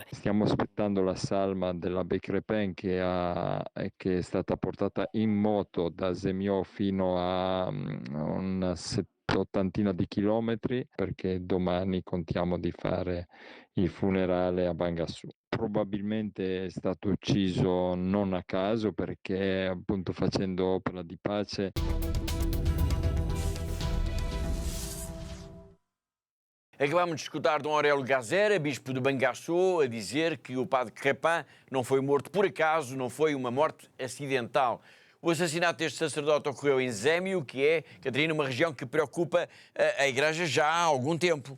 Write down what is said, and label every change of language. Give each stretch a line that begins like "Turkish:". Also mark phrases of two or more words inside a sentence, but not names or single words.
Italian: Stiamo aspettando la salma dell'Abbé Crépin che è stata portata in moto da Zémio fino a una ottantina di chilometri, perché domani contiamo di fare il funerale a Bangassou. Probabilmente è stato ucciso non a caso, perché appunto facendo opera di pace.
Portuguese: Acabámos de escutar Dom Aurélio Gazera, bispo de Bangassou, a dizer que o padre Crepin não foi morto por acaso, não foi uma morte acidental. O assassinato deste sacerdote ocorreu em Zémio, que é, Catarina, uma região que preocupa a Igreja já há algum tempo.